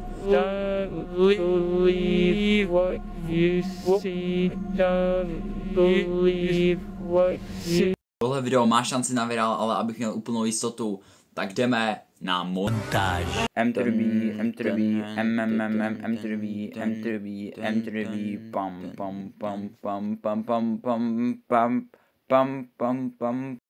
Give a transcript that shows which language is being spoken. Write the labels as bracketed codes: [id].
[en] Don't believe what you see. Don't believe what you... [cs] Tohle video má šanci na virál, ale abych měl úplnou jistotu, tak jdeme na montáž. M3B, M3B, MMM, M3B, M3B, M3B, pam pam pam pam pam pam pam pam pam pam pam.